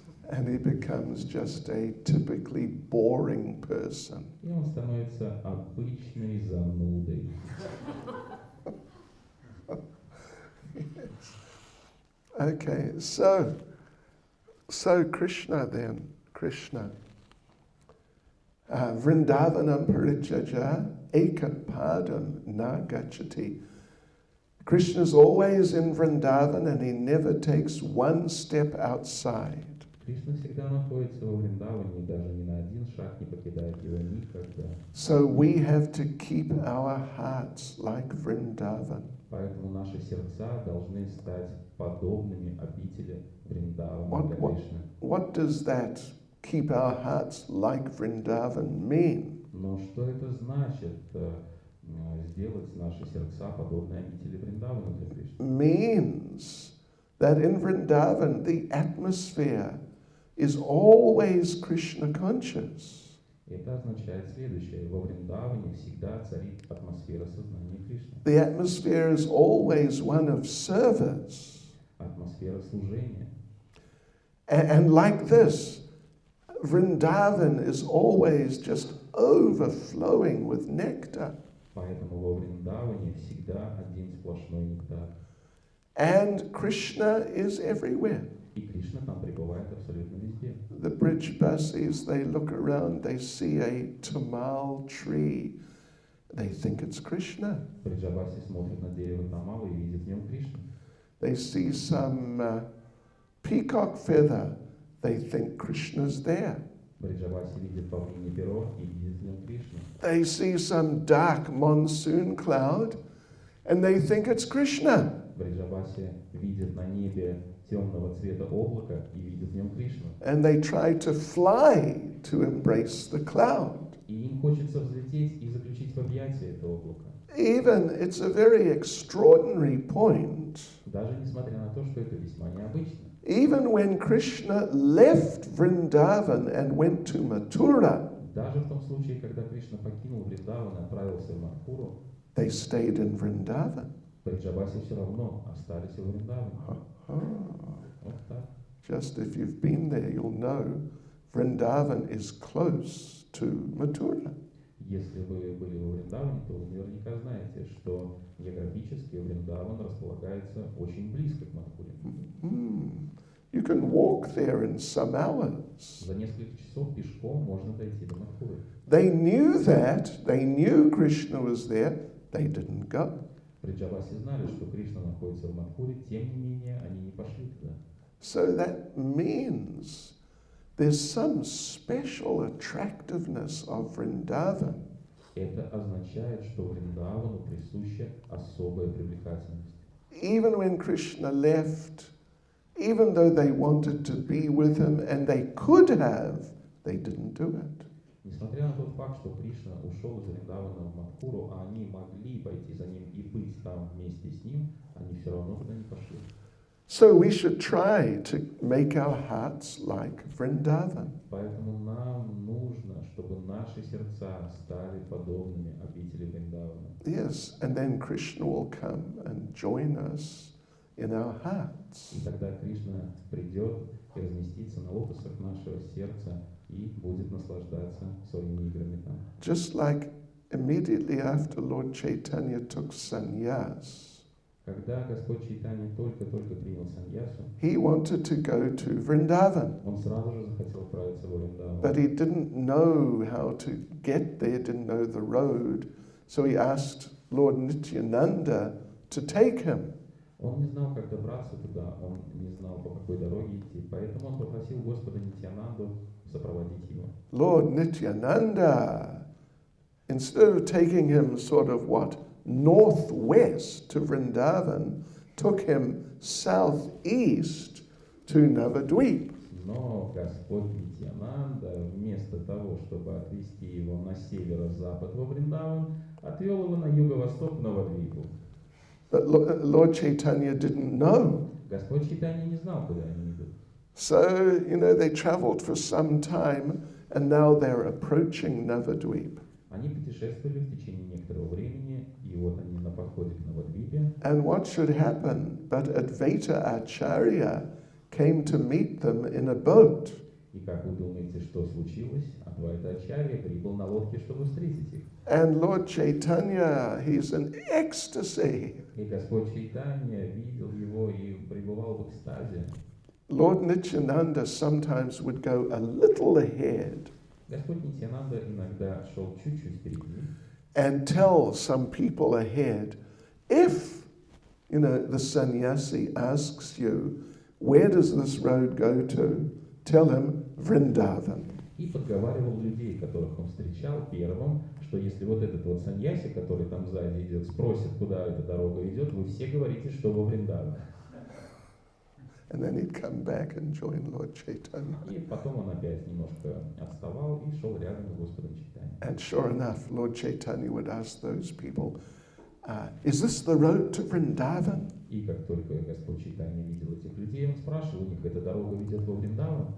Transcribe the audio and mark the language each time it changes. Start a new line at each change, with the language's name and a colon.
English: And he becomes just a typically boring person.
Russian: И он становится обычной занудой.
English: Okay, so Krishna then, Krishna.
Sanskrit: Vrindavanam parichaja ekapadam na gachati.
English: Krishna's always in Vrindavan and he never takes one step outside.
Russian: Кришна всегда находится во Вриндаване, даже ни на один шаг не покидает его никогда.
English: So we have to keep our hearts like Vrindavan.
Russian: Поэтому наши сердца должны стать подобными обители Вриндавана для Кришны.
English: What does that keep our hearts like Vrindavan mean?
Russian: Но что это значит, сделать наши сердца подобными обители Вриндавана для Кришны?
English: Means that in Vrindavan the atmosphere is always Krishna conscious.
Russian: Это означает следующее. Во Вриндаване всегда царит атмосфера сознания Кришны.
English: The atmosphere is always one of service.
Russian: Атмосфера служения.
English: And like this, Vrindavan is always just overflowing with nectar.
Russian: Поэтому во Вриндаване всегда один сплошной нектар.
English: And Krishna is everywhere.
Russian: И Кришна там пребывает абсолютно везде.
English: The Brijbasis, they look around, they see a tamal tree, they think it's Krishna.
Russian: Бриджабаси смотрит на дерево Тамалы и видит в нем Кришну.
English: They see some peacock feather, they think Krishna's there.
Russian: Бриджабаси видит павлиний перо и видит в нем Кришну.
English: They see some dark monsoon cloud, and they think it's Krishna.
Russian: Бриджабаси видит на небе темного цвета облака и видит в нем Кришну.
English: And they try to fly to embrace the cloud.
Russian: И им хочется взлететь и заключить в объятия это облако.
English: Even, it's a very extraordinary point.
Russian: Даже несмотря на то, что это весьма необычно.
English: Even when Krishna left Vrindavan and went to Mathura,
Russian: Даже в том случае, когда Кришна покинул Вриндаван и отправился в Мадхуру,
English: they stayed in Vrindavan.
Russian: Бриджабаси все равно остались в Вриндаване. Вот так.
English: Just if you've been there, you'll know Vrindavan is close to Mathura.
Russian: Если вы были во Вриндаване, то вы наверняка знаете, что географически Вриндаван располагается очень близко к Мадхуре.
English: You can walk there in some hours.
Russian: За несколько часов пешком можно дойти до Мадхуры.
English: They knew that, they knew Krishna was there, they didn't go.
Russian: Бриджабаси знали, что Кришна находится в Мадхуре, тем не менее они не пошли туда.
English: So that means there's some special attractiveness of Vrindavan.
Russian: Это означает, что Вриндавану присуща особая привлекательность.
English: Even when Krishna left, even though they wanted to be with him and they could have, they didn't do it.
Russian: Несмотря на тот факт, что Кришна ушел из Вриндавана в Мадхуру, а они могли пойти за ним и быть там вместе с ним, они все равно туда не пошли.
English: So we should try to make our hearts like Vrindavan.
Russian: Поэтому нам нужно, чтобы наши сердца стали подобными обители Вриндавана.
English: Yes, and then Krishna will come and join us in our hearts.
Russian: И тогда Кришна придет и разместится на лотосах нашего сердца и будет наслаждаться своими играми там.
English: Just like immediately after Lord Chaitanya took sannyas,
Russian: Когда Господь Чайтанья только-только принял саньясу,
English: he wanted to go to Vrindavan,
Russian: он сразу же захотел отправиться в Вриндаван.
English: but he didn't know how to get there, didn't know the road, so he asked Lord Nityananda to take him.
Russian: Он не знал, как добраться туда, он не знал, по какой дороге идти, поэтому он попросил Господа Нитьянанду сопроводить его.
English: Lord Nityananda, instead of taking him sort of northwest to Vrindavan, took him southeast to Navadvip.
Russian: Но Господь Нитьянанда, вместо того, чтобы отвести его на северо-запад во Вриндаван, отвел его на юго-восток в Навадвипу.
English: But Lord Chaitanya didn't know.
Russian: Господь Чайтанья не знал, куда они идут.
English: So, they traveled for some time and now they're approaching Navadvip.
Russian: Они путешествовали в течение некоторого времени, и вот они на подходе к Навадвипе.
English: And what should happen? But Advaita Acharya came to meet them in a boat.
Russian: И как вы думаете, что случилось? Адвайта Ачарья прибыл на лодке, чтобы встретить их.
English: And Lord Chaitanya, he's in ecstasy.
Russian: И Господь Чайтанья видел его и пребывал в экстазе.
English: Lord Nityananda sometimes would go a little ahead
Russian: Господь Нитьянанда иногда шел чуть-чуть впереди
English: and tell some people ahead, if, the sannyasi asks you, where does this road go to? Tell him Vrindavan.
Russian: и подговаривал людей, которых он встречал первым, что если вот этот вот саньяси, который там сзади идет, спросит, куда эта дорога идет, вы все говорите, что во Вриндаван.
English: And then he'd come back and join Lord Chaitanya.
Russian: И потом он опять немножко отставал и шел рядом с Господом Чайтаньей.
English: And sure enough, Lord Chaitanya would ask those people, is this the road to Vrindavan?
Russian: И как только Господь Чайтанья видел этих людей, он спрашивал у них, эта дорога ведет во Вриндаван?